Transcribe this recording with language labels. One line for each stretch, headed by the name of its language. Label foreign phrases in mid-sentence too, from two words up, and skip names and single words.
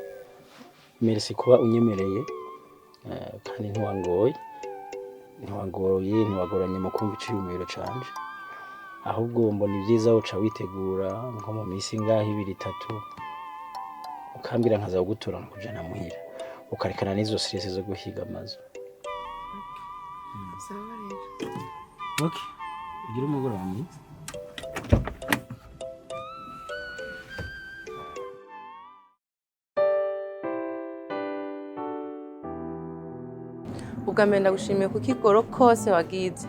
Rundi: Merci kuba unyemereye kandi ntiwangoye ntiwagoranye mu kumva iciyumviro canje ahubwo mbona ibyiza uca witegura nko mu minsi ngaho 2-3 ukambira nkaza gutora kujana muhira ukarekana n'izo stress zo guhiga amazu. Sawa rero. Okay, ugira umugoroba mwiza. Ugambe ndagushimiye kuko igoro kose wagize.